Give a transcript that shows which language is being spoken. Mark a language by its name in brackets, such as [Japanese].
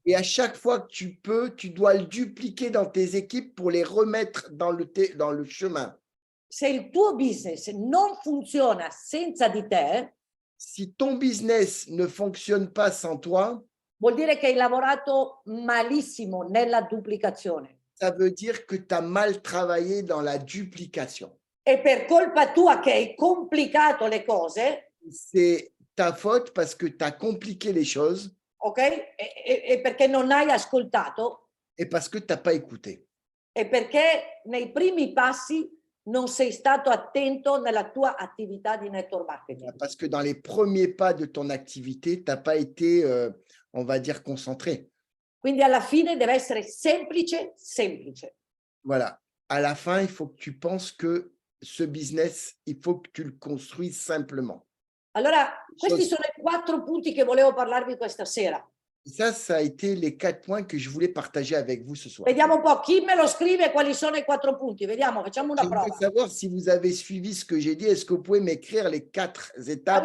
[French] Et à chaque fois que tu peux, tu dois le dupliquer dans tes équipes pour les remettre dans le chemin. [Italian] Se il tuo business non funziona senza di te, [French] Si ton business ne fonctionne pas sans toi, [Italian] vuol dire che hai lavorato malissimo nella duplicazione. [French] ça veut dire que tu as mal travaillé dans la duplication. [Italian] E per colpa tua che hai complicato le cose, [French] C'est ta faute parce que tu as compliqué les choses ok? [Italian] E perché non hai ascoltato [French] et parce que tu n'as pas écouté. [Italian] e perché nei primi passi non sei stato attento nella tua attività di network marketing. [French] Parce que dans les premiers pas de ton activité, tu n'as pas été, on va dire, concentré. [Italian] Quindi alla fine deve essere semplice, semplice. [French] Voilà. À la fin, il faut que tu penses que ce business, il faut que tu le construises simplement. [Italian] Allora, questi sono i 4 punti che volevo parlarvi questa sera. [French] Ça a été les 4 points que je voulais partager avec vous ce soir. [Italian] Vediamo un po' chi me lo scrive quali sono i 4 punti. Vediamo, facciamo una [French] J'aimerais [Italian] prova. [French] savoir si vous avez suivi ce que j'ai dit. Est-ce que vous pouvez m'écrire les 4 étapes?